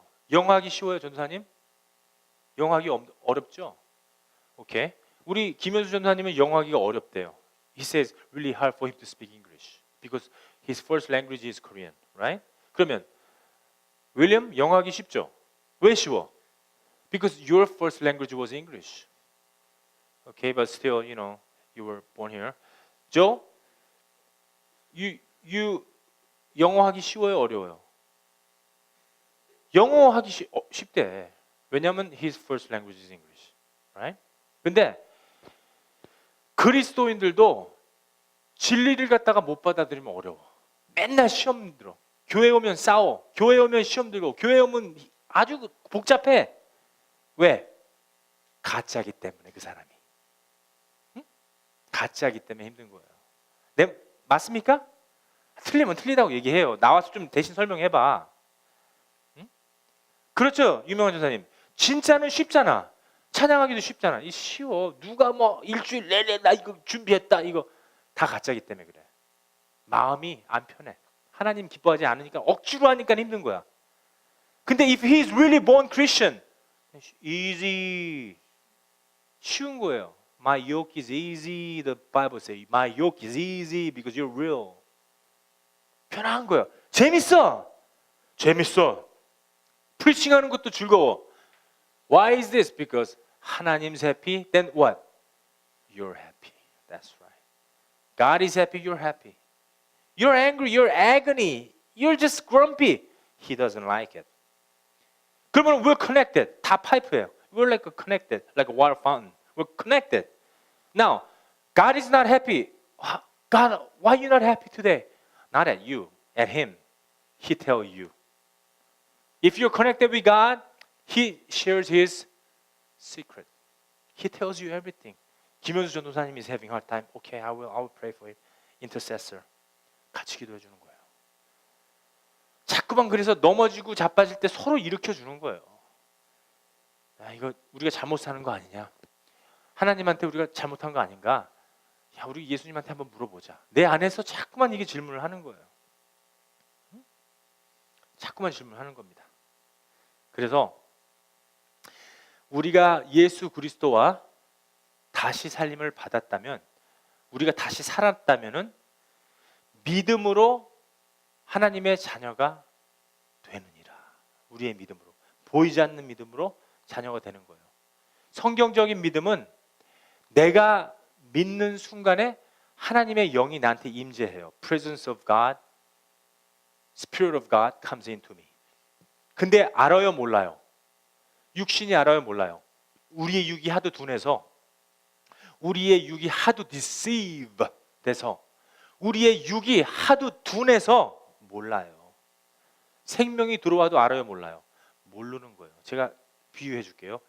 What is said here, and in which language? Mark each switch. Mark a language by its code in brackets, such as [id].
[ko] 영어하기 쉬워요, 전도사님? 영어하기 어렵죠? 오케이. 우리 김현수 전도사님은 영어하기가 어렵대요. [en] He says really hard for him to speak English because his first language is Korean, right? [ko] 그러면 윌리엄 영어하기 쉽죠? 왜 쉬워? [en] Because your first language was English. Okay, but still, you know, you were born here. [ko] Joe, you 영어하기 쉬워요, 어려워요? 영어하기 쉽대. 왜냐하면 [en] his first language is English, right? [ko] 근데 그리스도인들도 진리를 갖다가 못 받아들이면 어려워. 맨날 시험 들어. 교회 오면 싸워. 교회 오면 시험 들고. 교회 오면 아주 복잡해. 왜? 가짜기 때문에 그 사람이. 응? 가짜기 때문에 힘든 거예요. 맞습니까? 틀리면 틀리다고 얘기해요. 나와서 좀 대신 설명해봐. 응? 그렇죠, 유명한 전사님. 진짜는 쉽잖아. 찬양하기도 쉽잖아. 이 쉬워. 누가 뭐 일주일 내내 나 이거 준비했다. 이거 다 가짜기 때문에 그래. 마음이 안 편해. 하나님 기뻐하지 않으니까 억지로 하니까 힘든 거야. 근데 [en] if he is really born Christian, easy. [ko] 쉬운 거예요. [en] My yoke is easy. The Bible says my yoke is easy because you're real. [ko] 편한 거예요. 재밌어. 프리칭하는 것도 즐거워. [en] Why is this? Because 하나님's happy. Then what? You're happy. That's right. God is happy. You're happy. You're angry. You're agony. You're just grumpy. He doesn't like it. [ko] 그러면 [en] we're connected. [ko] 다 파이프예요. [en] We're like connected, like a water fountain. We're connected. Now, God is not happy. God, why are you not happy today? Not at you, at Him. He tells you. If you're connected with God, He shares His secret. He tells you everything. 김현수 전도사님 is having a hard time. Okay, I will pray for it. Intercessor. [ko] 같이 기도해 주는 거예요. 자꾸만 그래서 넘어지고 자빠질 때 서로 일으켜 주는 거예요. 야, 이거 우리가 잘못 사는 거 아니냐? 하나님한테 우리가 잘못한 거 아닌가? 야, 우리 예수님한테 한번 물어보자. 내 안에서 자꾸만 이게 질문을 하는 거예요. 응? 자꾸만 질문하는 겁니다. 그래서 우리가 예수 그리스도와 다시 살림을 받았다면, 우리가 다시 살았다면은 믿음으로 하나님의 자녀가 되느니라. 우리의 믿음으로, 보이지 않는 믿음으로 자녀가 되는 거예요. 성경적인 믿음은 내가 믿는 순간에 하나님의 영이 나한테 임재해요. [en] Presence of God, Spirit of God comes into me. [ko] 근데 알아요, 몰라요? 육신이 알아요, 몰라요? 우리의 육이 하도 둔해서, 우리의 육이 하도 deceive 돼서, 우리의 육이 하도 둔해서 몰라요. 생명이 들어와도 알아요, 몰라요? 모르는 거예요. 제가 비유해 줄게요.